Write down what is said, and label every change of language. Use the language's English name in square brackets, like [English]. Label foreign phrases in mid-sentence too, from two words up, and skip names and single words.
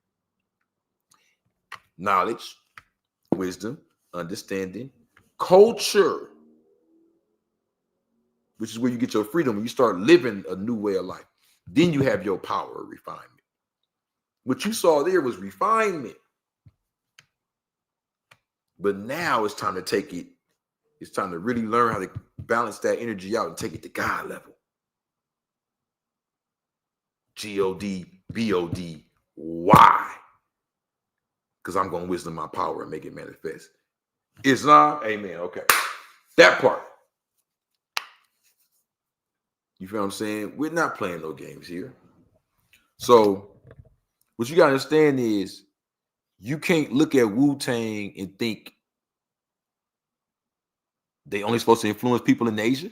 [English] Knowledge, wisdom, understanding, culture, which is where you get your freedom when you start living a new way of life. Then you have your power of refinement. What you saw there was refinement. But now it's time to take it. It's time to really learn how to balance that energy out and take it to God level. G-O-D-B-O-D. Why? Because I'm going to wisdom my power and make it manifest. Islam, amen. Okay. That part. You feel what I'm saying? We're not playing no games here. So what you got to understand is you can't look at Wu-Tang and think they only supposed to influence people in Asia.